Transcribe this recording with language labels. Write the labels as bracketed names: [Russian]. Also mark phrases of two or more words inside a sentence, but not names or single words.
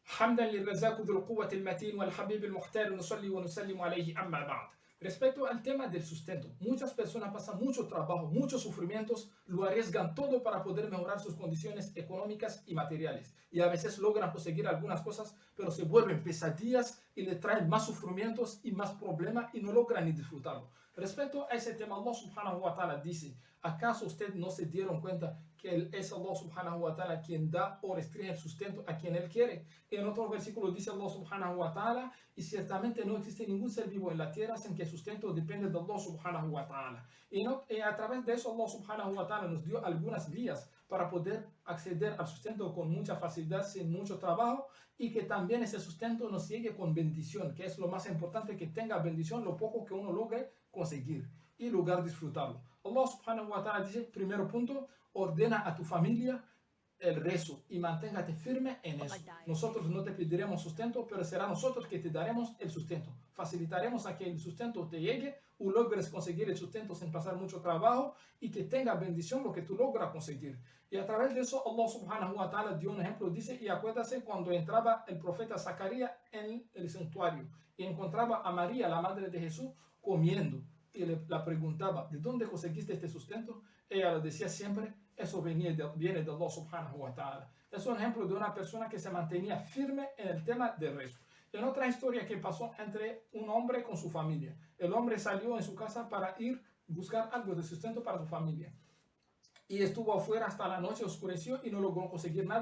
[Arabic] حمدا للرزاق ذو القوة المتين والحبيب المختار نصلي ونسلم عليه أما بعد. [Spanish] Respecto al tema del sustento, muchas personas pasan mucho trabajo, muchos sufrimientos, lo arriesgan todo para poder mejorar sus condiciones económicas y materiales. Y a veces logran conseguir algunas cosas, pero se vuelven pesadillas y le traen más sufrimientos y más problemas y no logran ni disfrutarlo. Respecto a ese tema, Allah [Arabic] سبحانه وتعالى [Spanish] dice, ¿acaso ustedes no se dieron cuenta que es Allah [Arabic] سبحانه وتعالى [Spanish] quien da o restringe el sustento a quien Él quiere? En otro versículo dice Allah [Arabic] سبحانه وتعالى, [Spanish] y ciertamente no existe ningún ser vivo en la tierra sin que el sustento depende de Allah [Arabic] سبحانه وتعالى. [Spanish] Y a través de eso Allah [Arabic] سبحانه وتعالى [Spanish] nos dio algunas vías para poder acceder al sustento con mucha facilidad, sin mucho trabajo, y que también ese sustento nos llegue con bendición, que es lo más importante, que tenga bendición lo poco que uno logre conseguir y lograr disfrutarlo. Allah [Arabic] سبحانه وتعالى [Spanish] dice, primero punto, ordena a tu familia el rezo y manténgate firme en eso. Nosotros no te pediremos sustento, pero será nosotros que te daremos el sustento. Facilitaremos a que el sustento te llegue o logres conseguir el sustento sin pasar mucho trabajo y que tenga bendición lo que tú logras conseguir. Y a través de eso Allah [Arabic] سبحانه وتعالى [Spanish] dio un ejemplo, dice, y acuérdase cuando entraba el profeta Zacarías en el santuario y encontraba a María, la madre de Jesús, comiendo. Y la preguntaba, ¿de dónde conseguiste este sustento? Ella le decía siempre, eso viene de Allah [Arabic] سبحانه وتعالى. [Spanish] Es un ejemplo de una persona que se mantenía firme en el tema del rezo. En otra historia que pasó entre un hombre con su familia. El hombre salió en su casa para ir a buscar algo de sustento para su familia. Y estuvo afuera hasta la noche, oscureció y no logró conseguir nada.